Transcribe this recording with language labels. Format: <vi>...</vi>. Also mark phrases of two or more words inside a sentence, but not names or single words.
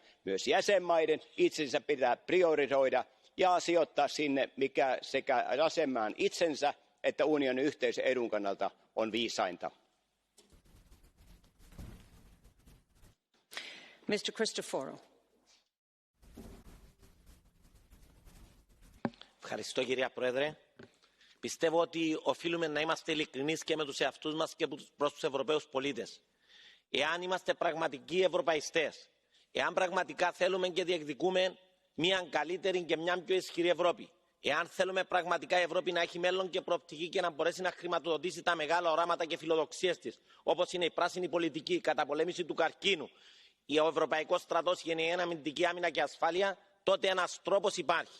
<fi>Myös jäsenmaiden itsensä pitää priorisoida ja sijoittaa sinne, mikä sekä jäsenmaan itsensä että unionin yhteisen edun kannalta on viisainta.</fi> <en>Mr. Christoforou.</en> <el>Ευχαριστώ κυρία Πρόεδρε. Πιστεύω ότι οφείλουμε να είμαστε ειλικρινείς και με τους εαυτούς μας και προς τους Ευρωπαίους πολίτες. Εάν είμαστε πραγματικοί ευρωπαϊστές, εάν πραγματικά θέλουμε και διεκδικούμε μια καλύτερη και μια πιο ισχυρή Ευρώπη, εάν θέλουμε πραγματικά η Ευρώπη να έχει μέλλον και προοπτική και να μπορέσει να χρηματοδοτήσει τα μεγάλα οράματα και φιλοδοξίες της, όπως είναι η πράσινη πολιτική, η καταπολέμηση του καρκίνου, ο Ευρωπαϊκός Στρατός, η ενιαία αμυντική άμυνα και ασφάλεια, τότε ένας τρόπος υπάρχει.</el>